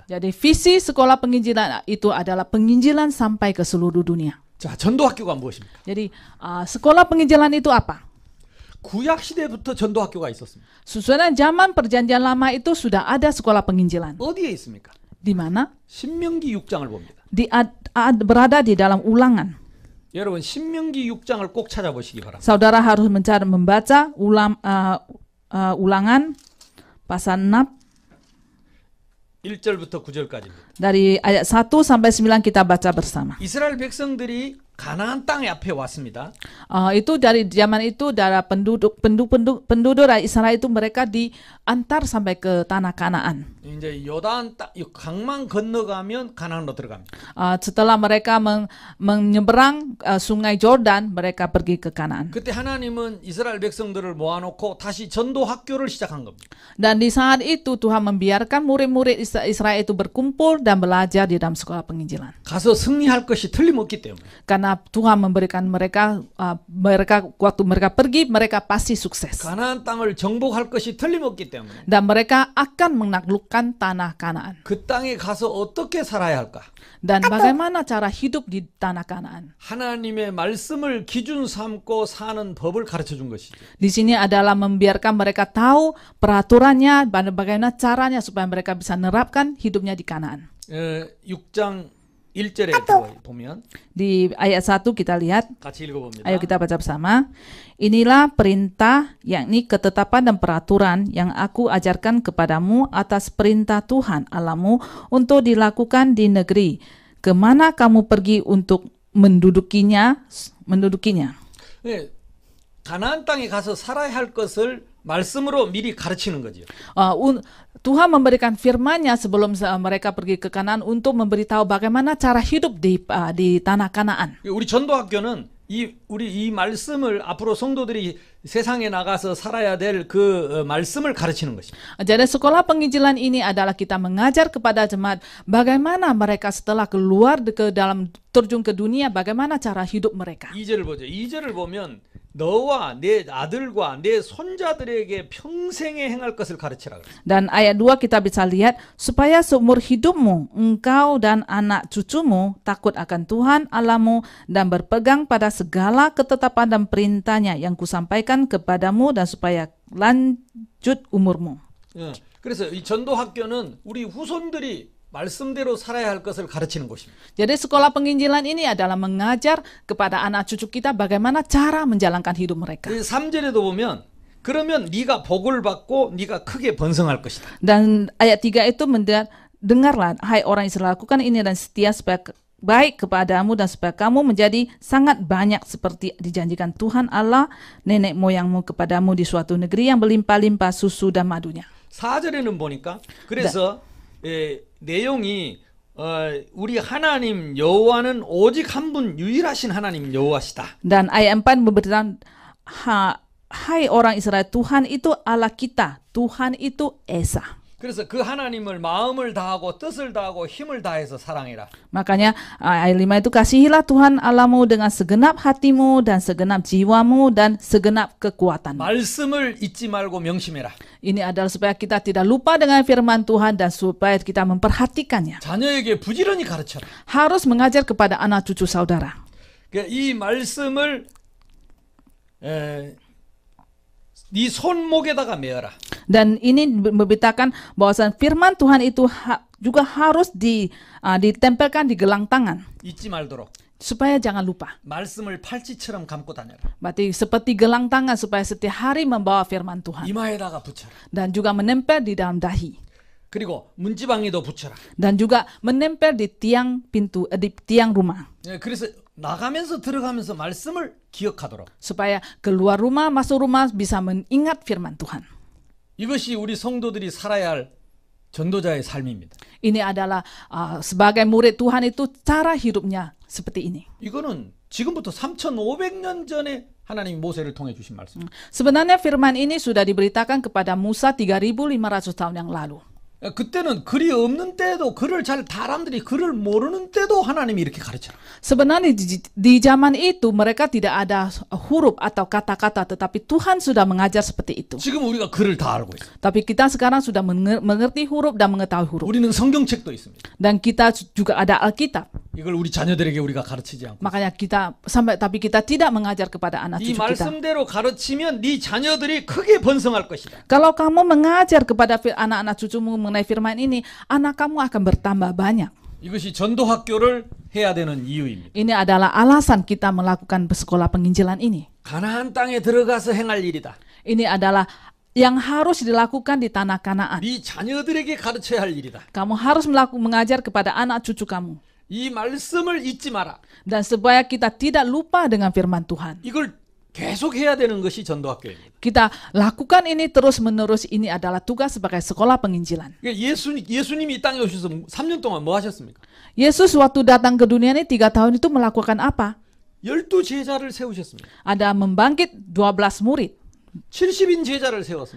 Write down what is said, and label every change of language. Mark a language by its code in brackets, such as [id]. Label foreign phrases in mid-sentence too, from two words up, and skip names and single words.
[id] Jadi visi sekolah penginjilan itu adalah penginjilan sampai ke seluruh dunia. [ko] 자, 전도학교가 무엇입니까? [id] Jadi sekolah penginjilan itu apa? [ko] 구약 시대부터 전도학교가 있었습니다. [id] Sesuai zaman perjanjian lama itu sudah ada sekolah penginjilan. [ko] 어디에 있습니까? [id] Di mana? [ko] 신명기 6장을 봅니다. [id] Berada di dalam Ulangan. [ko] 여러분 신명기 6장을 꼭 찾아보시기 바랍니다. [id] Saudara harus membaca Ulangan pasal 6 [ko] 1절부터 9절까지입니다. [id] dari ayat 1 sampai 9 kita baca bersama. [ko] 이스라엘 백성들이 가나안 땅 앞에 왔습니다. [id] Itu dari zaman itu dari penduduk Israel itu mereka diantar sampai ke tanah Kanaan. [ko] 이제 요단 땅, 강만 건너가면 가나안으로 들어갑니다. [id] Setelah mereka menyeberang sungai Jordan, mereka pergi ke Kanaan. [ko] 그때 하나님은 이스라엘 백성들을 모아놓고 다시 전도 학교를 시작한 겁니다. [id] Dan di saat itu Tuhan membiarkan murid-murid Israel itu berkumpul dan belajar di dalam sekolah penginjilan. [ko] 가서 승리할 것이 틀림없기 때문에. [id] Karena Tuhan memberikan mereka waktu mereka pergi, mereka pasti sukses. [ko] 가나안 땅을 정복할 것이 틀림없기 때문에. [id] Dan mereka akan menaklukkan tanah Kanaan. [ko] 그 땅에 가서 어떻게 살아야 할까? [id] Dan bagaimana cara hidup di tanah Kanaan? [ko] 하나님의 말씀을 기준 삼고 사는 법을 가르쳐 준 것이죠. [id] Di sini adalah membiarkan mereka tahu peraturannya, bagaimana caranya supaya mereka bisa menerapkan hidupnya di Kanaan. [ko] 6장 1절에 보면 [id] Di ayat 1 kita lihat, [ko] 같이 읽어봅니다. [id] ayo kita baca bersama. Inilah perintah, yakni ketetapan dan peraturan yang aku ajarkan kepadamu atas perintah Tuhan Allahmu untuk dilakukan di negeri kemana kamu pergi untuk mendudukinya. [ko] 네, 가나안 땅에 가서 살아야 할 것을 말씀으로 미리 가르치는 거죠. [id] Tuhan memberikan firman-Nya sebelum mereka pergi ke Kanaan untuk memberitahu bagaimana cara hidup di tanah Kanaan. [ko] 우리 전도학교는 우리 이 말씀을 앞으로 성도들이 세상에 나가서 살아야 될 그 말씀을 가르치는 것입니다. [id] Jadi sekolah penginjilan ini adalah kita mengajar kepada jemaat bagaimana mereka setelah keluar ke dalam terjun ke dunia, bagaimana cara hidup mereka. [ko] 2절을 보죠. 2절을 보면 너와 내 아들과 내 손자들에게 평생에 행할 것을 가르치라. [id] Dan ayat 2 kita bisa lihat, supaya seumur hidupmu, engkau dan anak cucumu takut akan Tuhan Allahmu dan berpegang pada segala ketetapan dan perintahnya yang kusampaikan kepadamu dan supaya lanjut umurmu. [ko] 그래서 이 전도학교는 우리 후손들이 말씀대로 살아야 할 것을 가르치는 곳입니다. [id] Jadi sekolah penginjilan ini adalah mengajar kepada anak cucu kita bagaimana cara menjalankan hidup mereka. [ko] 3절에도 보면 그러면 네가 복을 받고 네가 크게 번성할 것이다. [id] Dan ayat 3 itu dengarlah hai orang Israel, lakukan ini dan setia supaya baik kepadamu dan supaya kamu menjadi sangat banyak seperti dijanjikan Tuhan Allah nenek moyangmu kepadamu di suatu negeri yang berlimpah-limpah susu dan madunya. [ko] 4절에는 보니까 그래서 내용이 우리 하나님 여호와는 오직 한 분 유일하신 하나님 여호와시다. [id] Dan ayat 4 memberitakan hai orang Israel, Tuhan itu Allah kita, Tuhan itu Esa. [ko] 그래서 그 하나님을 마음을 다하고 뜻을 다하고 힘을 다해서 사랑해라. [id] Makanya ayat 5 itu kasihilah Tuhan Allahmu dengan segenap hatimu dan segenap jiwamu dan segenap kekuatanmu. [ko] 말씀을 잊지 말고 명심해라. [id] Ini adalah supaya kita tidak lupa dengan firman Tuhan dan supaya kita memperhatikannya. [ko] 자녀에게 부지런히 가르쳐라. [id] Harus mengajar kepada anak cucu saudara. [ko] 이 말씀을 네 손목에다가 메어라. [id] Dan ini memberitakan bahwa firman Tuhan itu juga harus ditempelkan di gelang tangan. [ko] 잊지 말도록. [id] Supaya jangan lupa. [ko] 말씀을 팔찌처럼 감고 다녀라. [id] Berarti seperti gelang tangan supaya setiap hari membawa firman Tuhan. [ko] 이마에다가 붙여라. [id] Dan juga menempel di dalam dahi. [ko] 그리고 문지방에도 붙여라. [id] Dan juga menempel di tiang pintu, di tiang rumah. [ko] 예, 그래서 나가면서 들어가면서 말씀을 기억하도록. [id] Supaya keluar rumah, masuk rumah bisa mengingat firman Tuhan. [ko] 이것이 우리 성도들이 살아야 할 전도자의 삶입니다. [id] Ini adalah sebagai murid Tuhan itu cara hidupnya seperti ini. [ko] 이거는 지금부터 3,500년 전에 하나님이 모세를 통해 주신 말씀. [id] Sebenarnya firman ini sudah diberitakan kepada Musa 3.500 tahun yang lalu. [ko] 그때는 글이 없는 때도 글을 잘 사람들이 글을 모르는 때도 하나님이 이렇게 가르쳐라. [id] Sebenarnya di zaman itu mereka tidak ada huruf atau kata-kata, tetapi Tuhan sudah mengajar seperti itu. [ko] 지금 우리가 글을 다 알고 있어요. [id] Tapi kita sekarang sudah mengerti huruf dan mengetahui huruf. [ko] 우리는 성경책도 있습니다. [id] Dan kita juga ada Alkitab. [ko] 이걸 우리 자녀들에게 우리가 가르치지 않고. [id] Makanya tapi kita tidak mengajar kepada anak 이 cucu kita. [ko] 말씀대로 가르치면 네 자녀들이 크게 번성할 것이다. [id] Kalau kamu mengajar kepada anak-anak cucumu mengenai firman ini, anak kamu akan bertambah banyak. [ko] 이것이 전도 학교를 해야 되는 이유입니다. [id] Ini adalah alasan kita melakukan sekolah penginjilan ini. [ko] 가나안 땅에 들어가서 행할 일이다. [id] Ini adalah yang harus dilakukan di tanah Kanaan. [ko] 네 자녀들에게 가르쳐야 할 일이다. [id] Kamu harus mengajar kepada anak cucu kamu. [ko] 이 말씀을 잊지 마라. [id] Dan supaya kita tidak lupa dengan firman Tuhan. [ko] 이걸 계속 해야 되는 것이 전도 학교입니다. [id] Kita lakukan ini terus-menerus. Ini adalah tugas sebagai sekolah penginjilan. [ko] 예수님이 이 땅에 오셔서 3년 동안 뭐 하셨습니까? [id] Yesus waktu datang ke dunia ini 3 tahun itu melakukan apa? [ko] 12 제자를 세우셨습니다. [id] Ada membangkit 12 murid. [ko] 70인 제자를 세웠습니다.